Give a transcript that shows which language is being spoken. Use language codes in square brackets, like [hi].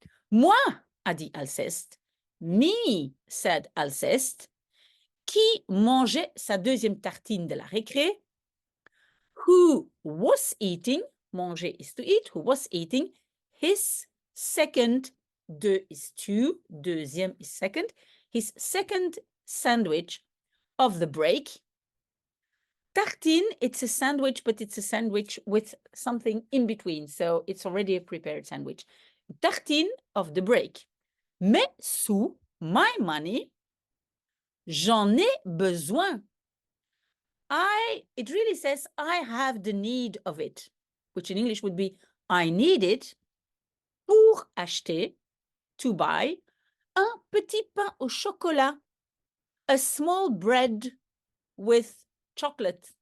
[fr] Moi, a dit Alceste. [en] Me, said Alceste, [fr] qui mangeait sa deuxième tartine de la récré, [en] who was eating, manger is to eat, who was eating, his second, deux is two, deuxième is second, his second sandwich of the break. Tartine, it's a sandwich, but it's a sandwich with something in between, so it's already a prepared sandwich. Tartine of the break. [fr] Mes sous, [en] my money, [fr] j'en ai besoin. [en] it really says, I have the need of it, which in English would be, I need it [fr] pour acheter, [en] to buy, [fr] un petit pain au chocolat, [en] a small bread with chocolate.